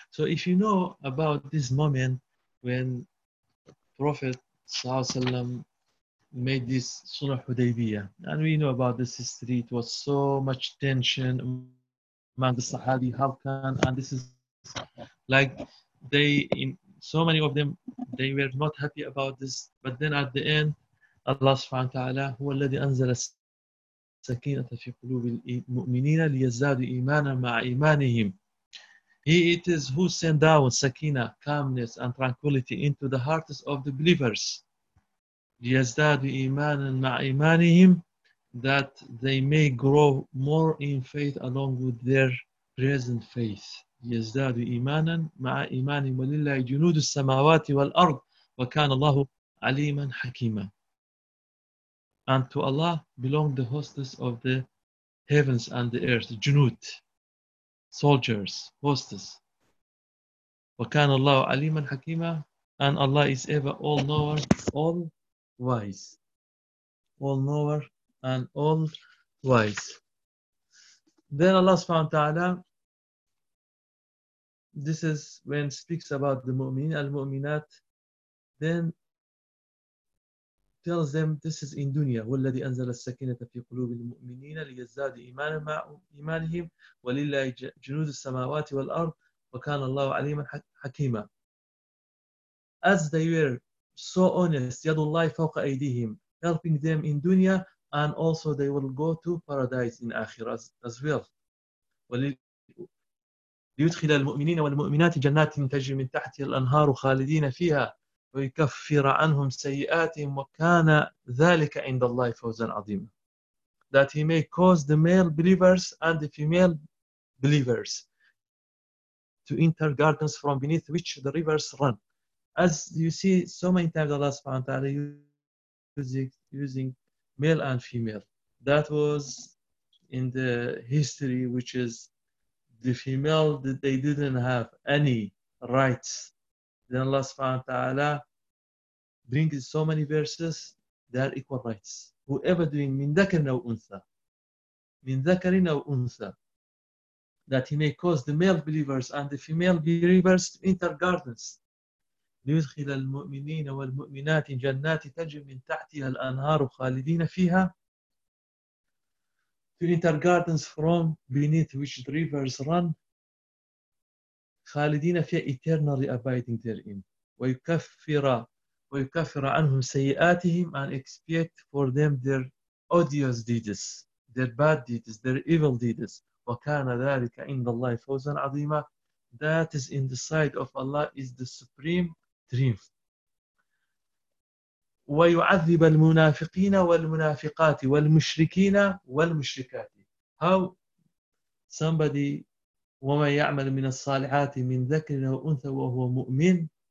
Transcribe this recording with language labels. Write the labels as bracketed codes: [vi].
[en] So if you know about this moment when Prophet Sallallahu Alaihi Wasallam made this Sulh Hudaybiyah, and we know about this history, it was so much tension among the Sahabi, how can, and this is like, they, in so many of them, they were not happy about this. But then at the end, [ar] Allah subhanahu wa ta'ala, هو الذي أنزل السكينة في قلوب المؤمنين ليزدادوا إيمانا مع إيمانهم. [en] He it is who sent down sakina, calmness and tranquility into the hearts of the believers. [ar] يزدادوا إيمانا مع إيمانهم, [en] that they may grow more in faith along with their present faith. [ar] يزدادوا إيمانا مع إيمانهم ولله جنود السماوات والأرض وكان الله عليما حكيما. [en] And to Allah belong the hosts of the heavens and the earth, جنود, soldiers, hosts. [ar] وكان الله عليما حكيما, [en] and Allah is ever all knower, all wise, all knower and all wise. Then Allah subhanahu wa ta'ala, this is when speaks about the mu'min al-mu'minat, then tells them this is in dunya. [ar] والذي أنزل السكينة في قلوب المؤمنين ليزداد إيمانا مع إيمانهم ولله جنود السماوات والأرض وكان الله عليما حكيما. [en] As they were so honest, yadullahi fawqa aydihim, helping them in dunya, and also they will go to paradise in akhirah as well. [ar] وليدخل المؤمنين والمؤمنات جنات تجري من تحت الأنهار خالدين فيها ويكفر عنهم سيئاتهم وكان ذلك عند الله فوزا عظيما. [en] That he may cause the male believers and the female believers to enter gardens from beneath which the rivers run. As you see so many times Allah subhanahu wa ta'ala using male and female. That was in the history, which is the female, that they didn't have any rights. Then Allah subhanahu wa ta'ala brings so many verses, they are equal rights. Whoever doing min dhakarin aw untha, min dhakarin aw untha, that he may cause the male believers and the female believers to enter gardens. [ar] ليدخل المؤمنين والمؤمنات جنات تجري من تحتها الأنهار خالدين فيها. [en] To enter gardens from beneath which the rivers run. [ar] خالدين فيها, [en] eternally abiding therein. [ar] ويكفر عنهم سيئاتهم, [en] and expiate for them their odious deeds, their bad deeds, their evil deeds. [ar] وكان ذلك عند الله فوزا عظيما. [en] That is in the sight of Allah is the supreme dream. [ar] ويعذب المنافقين والمنافقات والمشركين والمشركات. [en] How somebody [ar] وما يعمل من الصالحات من ذكر أو أنثى وهو مؤمن.